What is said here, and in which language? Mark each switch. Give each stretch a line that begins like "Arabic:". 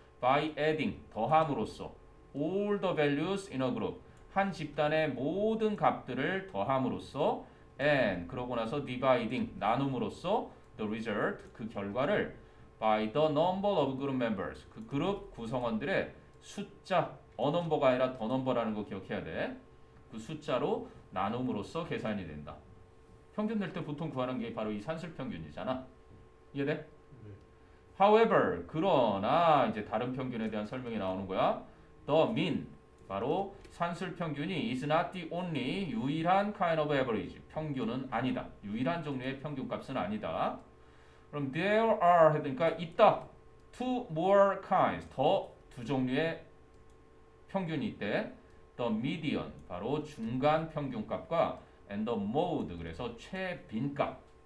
English: By adding
Korean: 더함으로써
English: all the values in a group
Korean: 한 집단의 모든 값들을 더함으로써
English: and
Korean: 그러고 나서
English: dividing
Korean: 나눔으로써
English: the result
Korean: 그 결과를
English: by the number of group members
Korean: 그 그룹 구성원들의 숫자 어넘버가 아니라 더 넘버라는 거 기억해야 돼. 그 숫자로 나눔으로써 계산이 된다. 평균 낼 때 보통 구하는 게 바로 이 산술 평균이잖아. 이해돼? 네.
English: However
Korean: 그러나 이제 다른 평균에 대한 설명이 나오는 거야.
English: The mean
Korean: 바로 산술 평균이
English: is not the only
Korean: 유일한
English: kind of average
Korean: 평균은 아니다. 유일한 종류의 평균값은 아니다. 그럼
English: there are
Korean: 그러니까 있다.
English: two more kinds
Korean: 더 두 종류의 평균이 있대.
English: The median
Korean: 바로 중간 평균값과
English: and the mode
Korean: 그래서 최빈값.